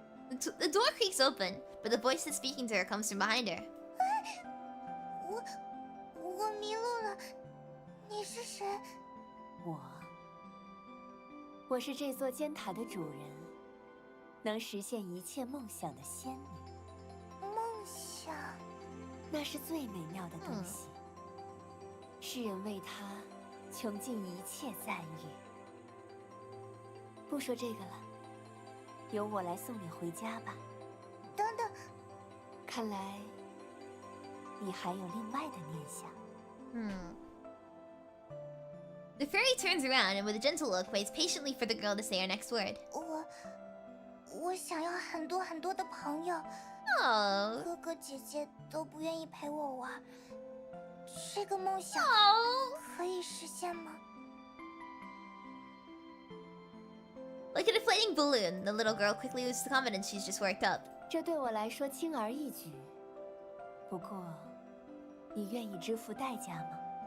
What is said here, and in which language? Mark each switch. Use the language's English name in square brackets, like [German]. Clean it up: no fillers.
[English] The door creaks open, but the voice that's speaking to her comes from behind her. [Chinese] 我迷路了，你是谁？我是这座尖塔的主人，能实现一切梦想的仙女。梦想，那是最美妙的东西，世人为它穷尽一切赞誉。不说这个了，由我来送你回家吧。等等，看来你还有另外的念想。 [English] The fairy turns around and with a gentle look waits patiently for the girl to say her next word. [Chinese] 我想要很多很多的朋友。 Oh. 哥哥姐姐都不愿意陪我玩，这个梦想可以实现吗？ [English] Like a deflating balloon, the little girl quickly loses the confidence she's just worked up. [Chinese] 这对我来说轻而易举，不过，你愿意支付代价吗？